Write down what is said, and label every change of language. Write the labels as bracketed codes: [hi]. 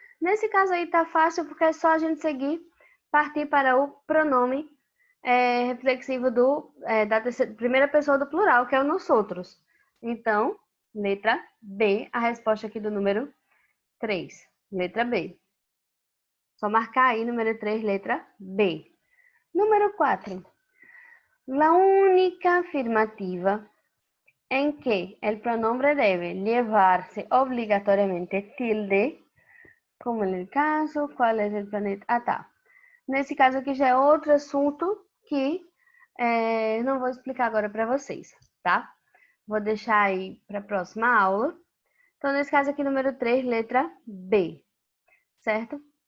[pt] Nesse caso aí tá fácil porque é só a gente partir para o pronome reflexivo da primeira pessoa do plural, que é o nosotros. Então, letra B, a resposta aqui do número 3. Letra B. Só marcar aí, número 3, letra B. Número 4. [es] La única afirmativa en que el pronombre debe llevarse obligatoriamente tilde, como en el caso, ¿cuál es el planeta? [pt] Ah, tá. Nesse caso aqui já é outro assunto que não vou explicar agora para vocês, tá? Vou deixar aí para a próxima aula. Então, nesse caso aqui, número 3, letra B, certo?